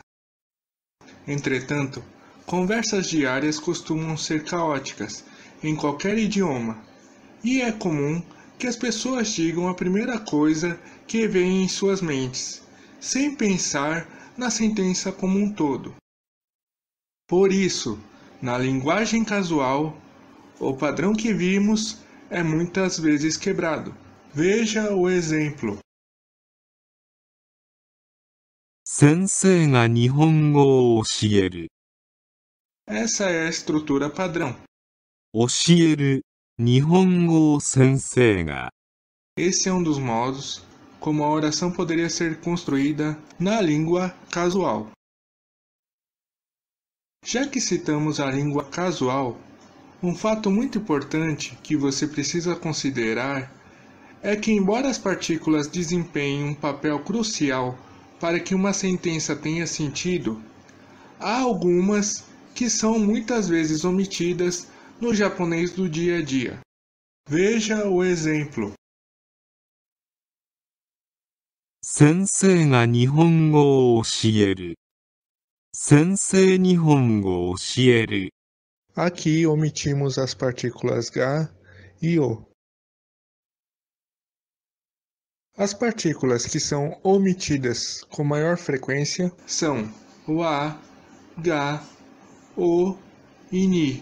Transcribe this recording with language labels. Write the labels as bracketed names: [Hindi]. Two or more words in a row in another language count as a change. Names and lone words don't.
[Portuguese] Entretanto, conversas diárias costumam ser caóticas em qualquer idioma, e é comum que as pessoas digam a primeira coisa que vem em suas mentes, sem pensar na sentença como um todo. Por isso, na linguagem casual, o padrão que vimos é muitas vezes quebrado. Veja o exemplo. [Japanese] 先生が日本語を教える。 [Portuguese] Essa é a estrutura padrão. [Japanese] 教える。日本語を先生が。 [Portuguese] Esse é um dos modos como a oração poderia ser construída na língua casual. Já que citamos a língua casual, um fato muito importante que você precisa considerar é que, embora as partículas desempenhem um papel crucial para que uma sentença tenha sentido, há algumas que são muitas vezes omitidas no japonês do dia a dia. Veja o exemplo. [Japanese] 先生が日本語を教える。先生日本語を教える。 [Portuguese] Aqui omitimos as partículas ga e o. As partículas que são omitidas com maior frequência são o a, ga, o e ni.